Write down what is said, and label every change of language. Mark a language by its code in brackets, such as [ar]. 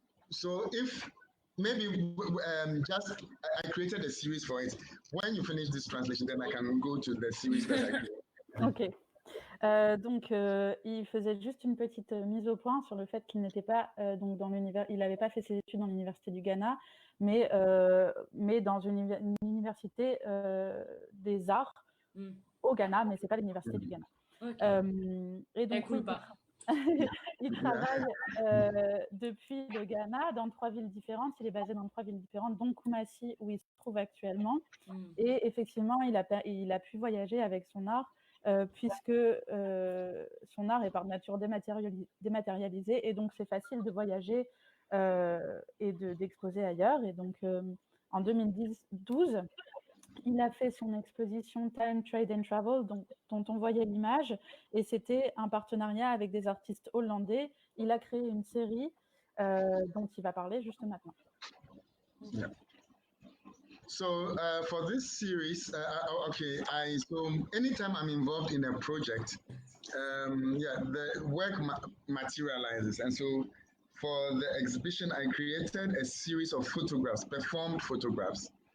[en] So if maybe just I created a series for it. When you finish this translation, then I can go to the series that I created. Ok. [fr] Donc, il faisait juste une petite mise au point sur le fait qu'il n'était pas donc dans l'univers. Il n'avait pas fait ses études dans l'université du Ghana, mais dans une université des arts au Ghana, mais c'est pas l'université du Ghana. [en] Okay. [fr] Et donc, il travaille depuis le Ghana dans 3 villes différentes. Il est basé dans 3 villes différentes, dont Kumasi, où il se trouve actuellement. Et effectivement, il a pu voyager avec son art, puisque son art est par nature dématérialisé, et donc c'est facile de voyager et d'exposer ailleurs. Et donc, en 2012, il a fait son exposition Time, Trade and Travel, dont on voyait l'image, et c'était un partenariat avec des artistes hollandais. Il a créé une série dont il va parler juste maintenant. [en] Yeah. So for this series, so anytime I'm involved in a project, the work materializes, and so for the exhibition, I created a series of photographs, performed photographs.